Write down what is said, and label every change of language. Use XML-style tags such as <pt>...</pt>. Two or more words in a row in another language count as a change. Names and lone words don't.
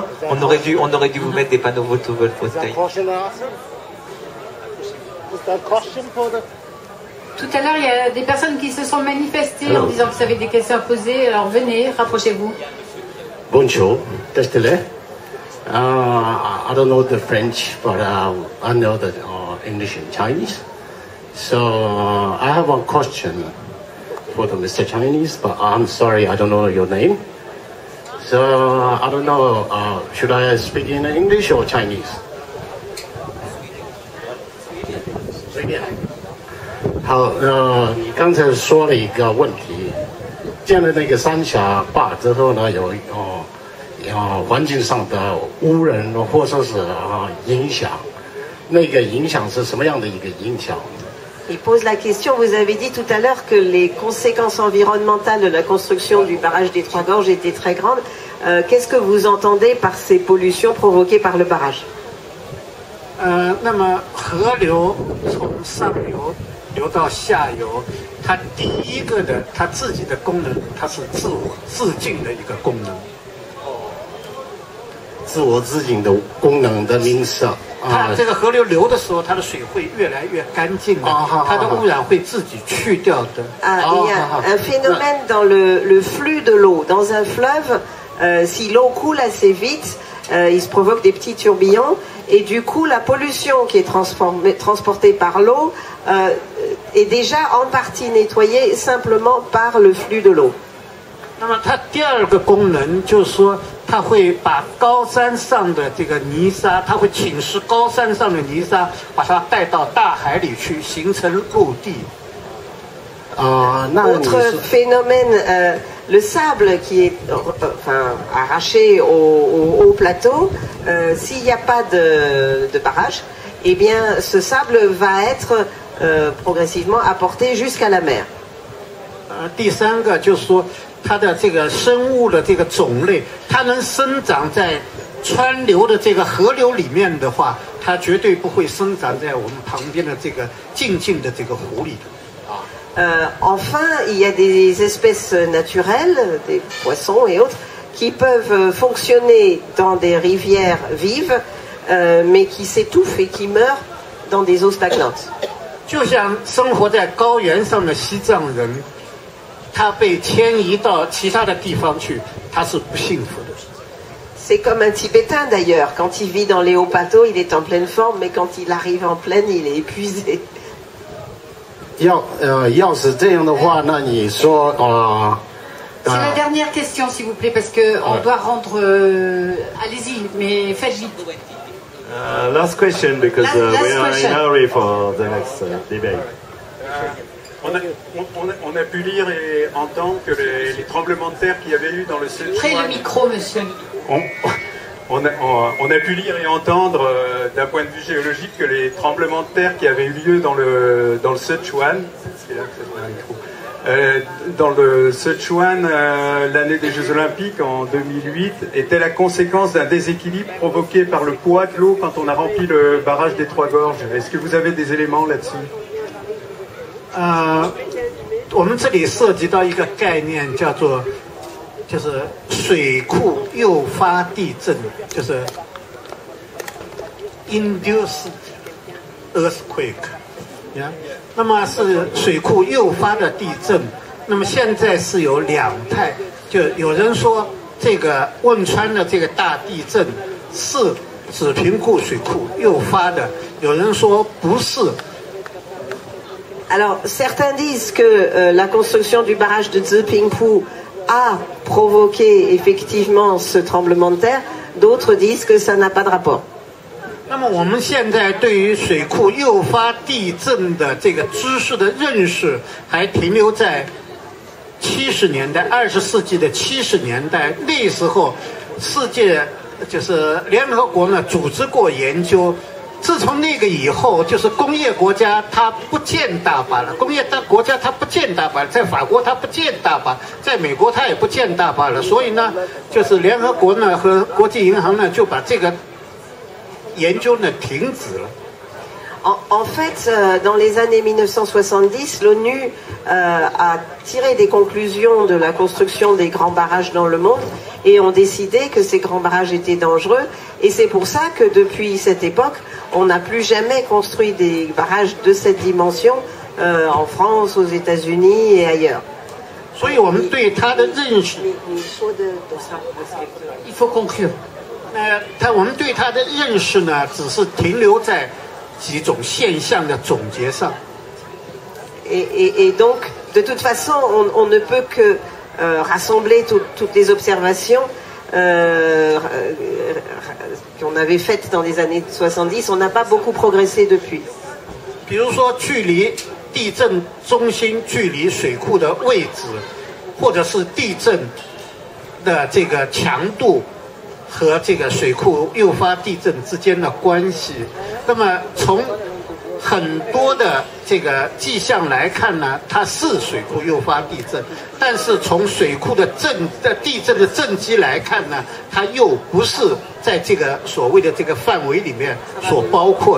<fr>On aurait dû vous mettre des panneaux photovoltaïques. Tout à l'heure, il y a des personnes qui se sont manifestées en disant que vous avez des questions à poser. Alors venez, rapprochez-vous. Bonjour, désolé.</fr> <en>I don't know the French, but I know the English and Chinese. So I have one question for the Mr. Chinese, but I'm sorry, I don't know your name. So I don't know, should I speak in English or Chinese?</en> <zh>随便。好，你刚才说了一个问题，建了那个三峡坝之后呢，有环境上的污染或者是影响，那个影响是什么样的一个影响？</zh> <fr>Il pose la question, vous avez dit tout à l'heure que les conséquences environnementales de la construction du barrage des Trois Gorges étaient très grandes. Qu'est-ce que vous entendez par ces pollutions provoquées par le barrage?</fr> <zh>那么河流从上游流到下游，它第一个的它自己的功能，它是自净的一个功能。自我自净的功能的名词。它这个河流流的时候，它的水会越来越干净的，它的污染会自己去掉的。</zh> <fr>Il y a un phénomène dans le flux de l'eau. Dans un fleuve, si l'eau coule assez vite, il se provoque des petits tourbillons et du coup la pollution qui est transportée par l'eau est déjà en partie nettoyée simplement par le flux de l'eau.</fr> <zh>那么它第二个功能就是说，它会把高山上的这个泥沙，它会侵蚀高山上的泥沙，把它带到大海里去，形成陆地。</zh> <fr>Autre phénomène, le sable qui est arraché au plateau, s'il n'y a pas de barrage, eh bien ce sable va être progressivement apporté jusqu'à la mer.</fr> <zh>第三个就是说，它的这个生物的这个种类，它能生长在川流的这个河流里面的话，它绝对不会生长在我们旁边的这个静静的这个湖里的。</zh> <fr>Enfin, il y a des espèces naturelles, des poissons et autres, qui peuvent fonctionner dans des rivières vives, mais qui s'étouffent et qui meurent dans des eaux stagnantes.</fr> <zh>就像生活在高原上的西藏人，他被迁移到其他的地方去，他是不幸福的。</zh> <fr>C'est comme un Tibétain d'ailleurs. Quand il vit dans les hauts plateaux, il est en pleine forme, mais quand il arrive en plaine, il est épuisé.</fr> <zh>要是这样的话，那你说</zh> <fr>C'est la dernière question, s'il vous plaît, parce que on doit rendre. Allez-y, mais faites vite.</fr> <en>Last question, because we are in a hurry for the next debate.</en> <fr>On a pu lire et entendre que les tremblements de terre qu'il y avait eu dans le Sichuan... Près le micro, monsieur. On a pu lire et entendre d'un point de vue géologique que les tremblements de terre qui avaient eu lieu dans le Sichuan, dans le Sichuan l'année des Jeux Olympiques en 2008 était la conséquence d'un déséquilibre provoqué par le poids de l'eau quand on a rempli le barrage des Trois Gorges. Est-ce que vous avez des éléments là-dessus?</fr> <zh>我们这里涉及到一个概念，叫做就是水库诱发地震，就是</zh> <en>induced earthquake，</en> <zh>那么是水库诱发的地震。那么现在是有两派，就有人说这个汶川的这个大地震是紫坪库水库诱发的，有人说不是。</zh> <fr>Alors, certains disent que la construction du barrage de Tsipingpu a provoqué effectivement ce tremblement de terre, d'autres disent que ça n'a pas de rapport.</fr> <zh>那么我们现在对于水库诱发地震的这个知识的认识，还停留在70年代，20世纪的70年代。那时候，世界就是联合国呢组织过研究。自从那个以后，就是工业国家它不建大坝了，工业国家它不建大坝，在法国它不建大坝，在美国它也不建大坝了。所以呢，就是联合国呢和国际银行呢就把这个研究呢停止了。</zh> <fr>En fait, dans les années 1970, l'ONU a tiré des conclusions de la construction des grands barrages dans le monde et ont décidé que ces grands barrages étaient dangereux. Et c'est pour ça que depuis cette époque, on n'a plus jamais construit des barrages de cette dimension en France, aux États-Unis et ailleurs.</fr> <zh>所以我们对它的认识，</zh> <fr>Il faut conclure.</fr> <zh>我们对它的认识呢，只是停留在几种现象的总结上。</zh> <fr>Et donc, de toute façon, on ne peut que rassembler toutes les observations qu'on avait faites dans les années 70. On n'a pas beaucoup progressé depuis.</fr> <zh>比如说，距离地震中心距离水库的位置，或者是地震的这个强度和这个水库诱发地震之间的关系。那么从很多的这个迹象来看呢，它是水库诱发地震，但是从水库的地震的震机来看呢，它又不是在这个所谓的这个范围里面所包括的。</zh>